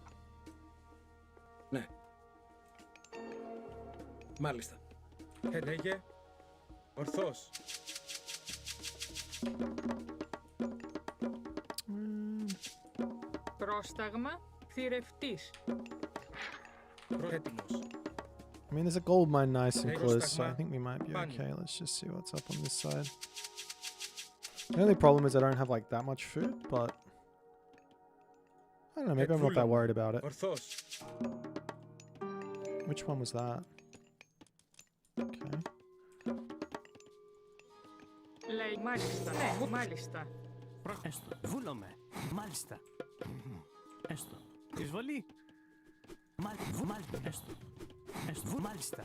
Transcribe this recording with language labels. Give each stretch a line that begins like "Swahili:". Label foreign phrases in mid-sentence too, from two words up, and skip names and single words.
Greek: Ναι. Μάλιστα. Λέγε ορθώς. Πρόσταγμα. Θηρευτής. Έτοιμος.
English: I mean, there's a gold mine nice and Hey, close, so I
Greek: Rostagma.
English: think we might be Pani. okay. Let's just see what's up on this side. The only problem is I don't have like that much food, but I don't know. Maybe I'm not that Fulham. worried about it.
Greek: Ορθώς.
English: Which one was that? Okay.
Greek: Λέει μάλιστα. Ναι, μάλιστα. Έστω. Βούλομαι. Μάλιστα. Έστω. Εισβολή. Μάλιστα. Έστω. Έστω. Μάλιστα.